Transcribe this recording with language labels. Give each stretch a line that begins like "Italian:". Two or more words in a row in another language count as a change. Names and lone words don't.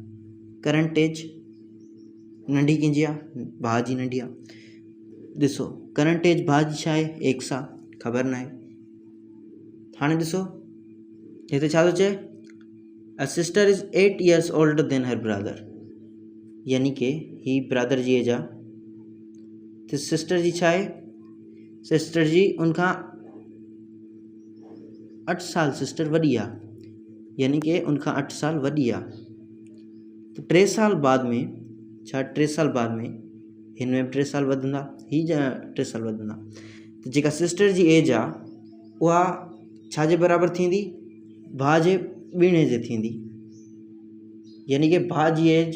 English: current age
Sindhi: नंढी कंहिंजी आहे, भाउ जी नंढी आहे। ॾिसो
English: current age
Sindhi: भाउ जी छा आहे, x आहे, ख़बर न आहे। हाणे ॾिसो हिते छा थो चए,
English: a sister is 8 years older than her brother,
Sindhi: यानी कि ही ब्रदर जी एज आहे, त सिस्टर जी छा आहे, सिस्टर जी उनखां 8 साल सिस्टर वॾी आहे, यानी कि उनखां 8 साल वॾी आहे। त 3 साल बाद में छा, 3 साल बाद में हिन में 3 साल वधंदा, ही 3 साल वधंदा, त जेका सिस्टर जी एज आहे उहा छा जे बराबरि थींदी, भाउ जे ॿीणे जे थींदी, यानी कि भाउ जी